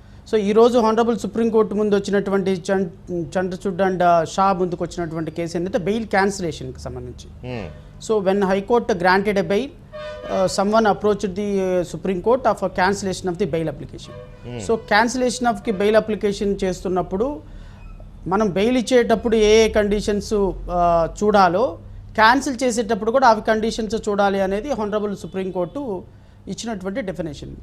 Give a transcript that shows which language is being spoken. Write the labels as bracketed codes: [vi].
[te] So ఈరోజు honourable supreme court ముందు వచ్చినటువంటి చంద్రచూడ్ అండ్ షా ముందుకు వచ్చినటువంటి కేసు ఏంటంటే బెయిల్ క్యాన్సిలేషన్కి సంబంధించి. [en] So when high court granted a bail, someone approached the Supreme Court of a cancellation of the bail application. So cancellation of the bail application [te] చేస్తున్నప్పుడు మనం bail ఇచ్చేటప్పుడు ఏ ఏ కండిషన్స్ చూడాలో, క్యాన్సిల్ చేసేటప్పుడు కూడా అవి కండిషన్స్ చూడాలి అనేది హానరబుల్ సుప్రీంకోర్టు ఇచ్చినటువంటి డెఫినేషన్.